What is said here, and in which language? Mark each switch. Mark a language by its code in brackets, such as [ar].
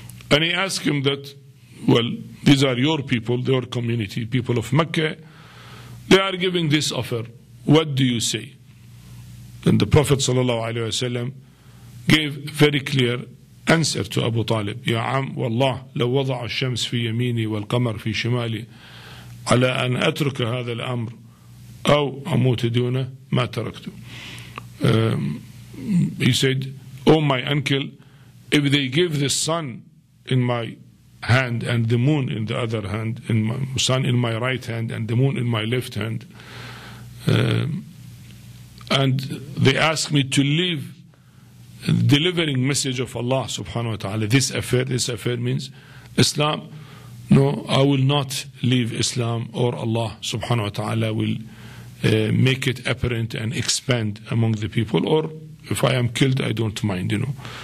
[en] And he asked him that, well, these are your people, your community, people of Mecca. They are giving this offer. What do you say? Then the Prophet ﷺ gave very clear answer to Abu Talib. [ar] Ya am, wallah, لو وضع الشمس في يميني والقمر في شمالي على أن أترك هذا الأمر أو أموت دونه ما تركته. [en] He said, oh my uncle, if they give the sun in my hand and the moon in the other hand, in my sun in my right hand and the moon in my left hand, and they ask me to leave delivering message of Allah subhanahu wa ta'ala, this affair means Islam, no, I will not leave Islam, or Allah subhanahu wa ta'ala will make it apparent and expand among the people, or if I am killed, I don't mind, you know.